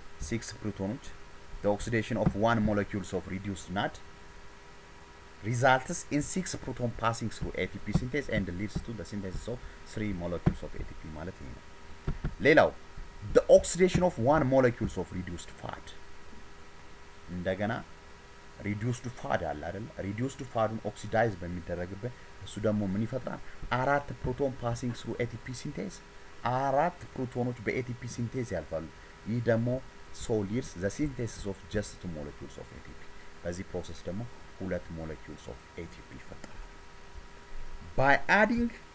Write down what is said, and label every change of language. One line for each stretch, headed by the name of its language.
English: 6 ፕሮቶኖች the oxidation of one molecules of reduced NAD results in 6 proton passing through ATP synthase and leads to the synthesis of 3 molecules of ATP ማለት ነው። ሌላው the oxidation of one molecules of reduced fat
Amharic: እንደገና
English: reduced fat
Amharic: አለ አይደል? reduced fatን oxidize በሚደረግበት እሱ ደግሞ ምን ይፈጥራል?
English: 4 proton passing through ATP synthase
Amharic: 4 ፕሮቶኖች በኤቲፒ ሲንቴዝ ያልፋሉ። ይህ ደግሞ
English: so leads the synthesis of just 2 molecules of ATP
Amharic: በዚህ ፕሮሰስ ደግሞ
English: 2 molecules of ATP ይፈጠራል። by adding